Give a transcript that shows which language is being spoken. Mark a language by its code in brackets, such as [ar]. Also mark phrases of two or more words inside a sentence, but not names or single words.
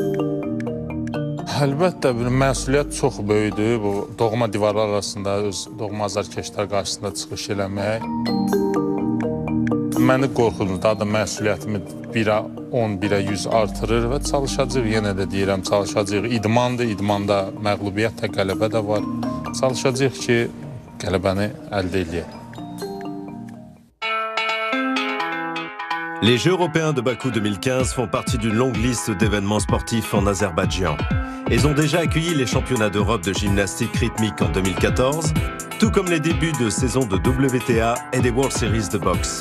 [az] Əlbəttə, bir məsuliyyət çox böyüdür, bu doğma divarlar arasında, öz doğma azarkeşlər qarşısında çıxış eləmək. Məni qorxudum, daha da məsuliyyətimi 1-ə 10, 1-ə 100 artırır və çalışacaq, yenə də deyirəm, çalışacaq. İdmandır, idmanda məğlubiyyət də, qələbə də var. Çalışacaq ki, qələbəni əldə edək. [fr] Les Jeux européens de Bakou 2015 font partie d'une longue liste d'événements sportifs en Azerbaïdjan. Ils ont déjà accueilli les championnats d'Europe de gymnastique rythmique en 2014, tout comme les débuts de saison de WTA et des World Series de boxe.